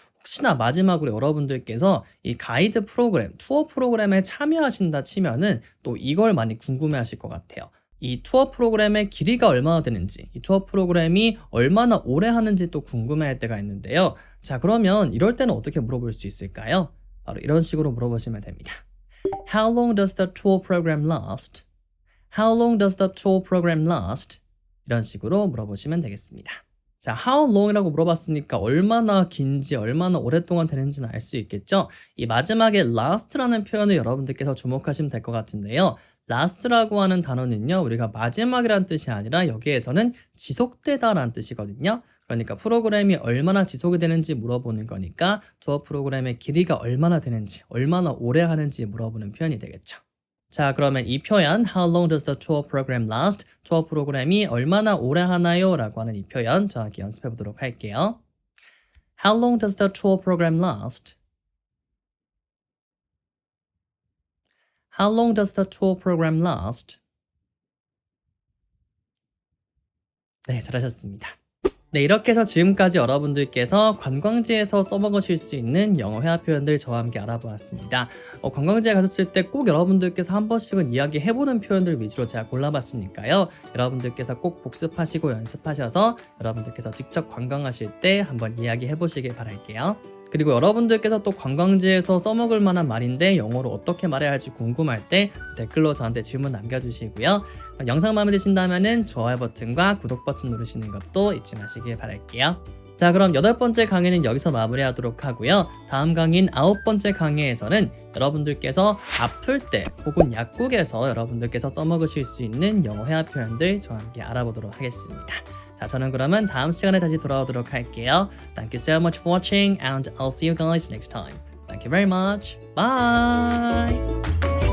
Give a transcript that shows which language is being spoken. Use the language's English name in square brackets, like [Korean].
[Korean] 혹시나 마지막으로 여러분들께서 이 가이드 프로그램, 투어 프로그램에 참여하신다 치면은 또 이걸 많이 궁금해 하실 것 같아요. 이 투어 프로그램의 길이가 얼마나 되는지, 이 투어 프로그램이 얼마나 오래 하는지 또 궁금해 할 때가 있는데요. 자, 그러면 이럴 때는 어떻게 물어볼 수 있을까요? 바로 이런 식으로 물어보시면 됩니다. [English] How long does the tour program last? How long does the tour program last? [Korean] 이런 식으로 물어보시면 되겠습니다. 자, how long이라고 물어봤으니까 얼마나 긴지 얼마나 오랫동안 되는지는 알 수 있겠죠? 이 마지막에 last라는 표현을 여러분들께서 주목하시면 될 것 같은데요. last라고 하는 단어는요, 우리가 마지막이라는 뜻이 아니라 여기에서는 지속되다라는 뜻이거든요. 그러니까 프로그램이 얼마나 지속이 되는지 물어보는 거니까 투어 프로그램의 길이가 얼마나 되는지, 얼마나 오래 하는지 물어보는 표현이 되겠죠. 자, 그러면 이 표현 [English] How long does the tour program last? [Korean] 투어 프로그램이 얼마나 오래 하나요? 라고 하는 이 표현 정확히 연습해 보도록 할게요. [English] How long does the tour program last? How long does the tour program last? [Korean] 네, 잘하셨습니다. 네, 이렇게 해서 지금까지 여러분들께서 관광지에서 써먹으실 수 있는 영어 회화 표현들 저와 함께 알아보았습니다. 관광지에 가셨을 때 꼭 여러분들께서 한 번씩은 이야기해보는 표현들 위주로 제가 골라봤으니까요. 여러분들께서 꼭 복습하시고 연습하셔서 여러분들께서 직접 관광하실 때 한번 이야기해보시길 바랄게요. 그리고 여러분들께서 또 관광지에서 써먹을 만한 말인데 영어로 어떻게 말해야 할지 궁금할 때 댓글로 저한테 질문 남겨주시고요. 영상 마음에 드신다면 좋아요 버튼과 구독 버튼 누르시는 것도 잊지 마시길 바랄게요. 자, 그럼 8번째 강의는 여기서 마무리하도록 하고요. 다음 강의인 9번째 강의에서는 여러분들께서 아플 때 혹은 약국에서 여러분들께서 써먹으실 수 있는 영어 회화 표현들 저와 함께 알아보도록 하겠습니다. 자, 저는 그러면 다음 시간에 다시 돌아오도록 할게요. [English] Thank you so much for watching and I'll see you guys next time. Thank you very much. Bye!